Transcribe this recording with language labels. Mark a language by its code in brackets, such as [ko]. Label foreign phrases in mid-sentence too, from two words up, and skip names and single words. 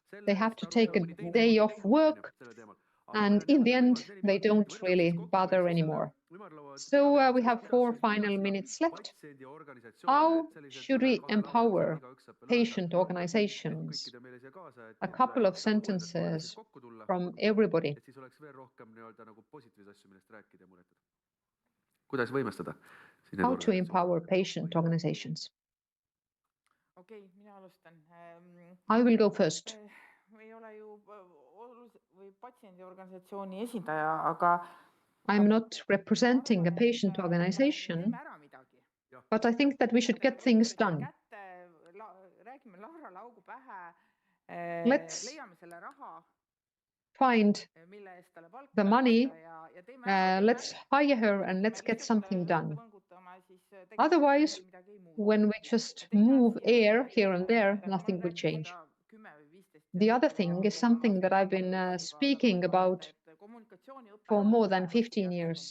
[en] They have to take a day off work, and in the end, they don't really bother anymore. So we have 4 final minutes left. How should we empower patient organizations? A couple of sentences from everybody. [et] et siis oleks veel rohkem nii-öelda nagu positiivseid asju, millest rääkida ja muretada. Kuidas võimestada? [en] How to empower patient organizations? [et] Okei, mina alustan. [en] I will go first. [et] Ei ole ju patsiendiorganisatsiooni esindaja, aga [en] I'm not representing a patient organization, but I think that we should get things done. [et] Räägime Lahra laugu pähe, [en] Let's [et] leiame selle raha, [en] find [et] mille eest talle palka [en] the money, [et] ja teeme [en] let's hire her and let's get something done. Otherwise, when we just move air here and there, nothing will change. The other thing is something that I've been speaking about for more than 15 years.